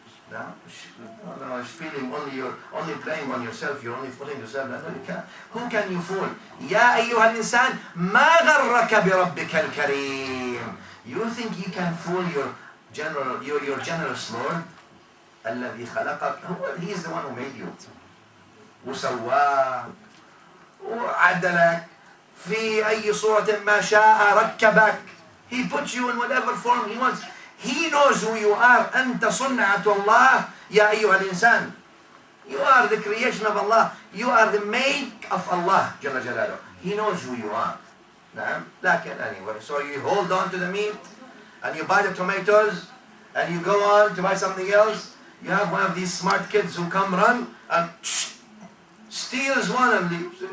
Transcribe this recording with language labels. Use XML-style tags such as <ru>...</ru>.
<en>No, spieling, you're only playing on yourself, you're only fooling yourself. No, you can't. Who can you fool?</en> <ar>Ya ayyuha al-insan, ma gharraka bi rabbika al-kareem.</ar> <en>You think you can fool your generous Lord?</en> <ar>الذي خلقك.</ar> <en>He is the one who made you.</en> <ar>وسواك وعدلك في أي صورة ما شاء ركبك.</ar> <en>He puts you in whatever form He wants. He knows who you are.</en> <ar>أنت صنعة الله يا أيها الإنسان.</ar> <en>You are the creation of Allah. You are the make of Allah</en> <ar>جل جلاله.</ar> <en>He knows who you are. لكن anyway, so you hold on to the meat and you buy the tomatoes and you go on to buy something else. You have one of these smart kids who come run and steals one and leaves.</en>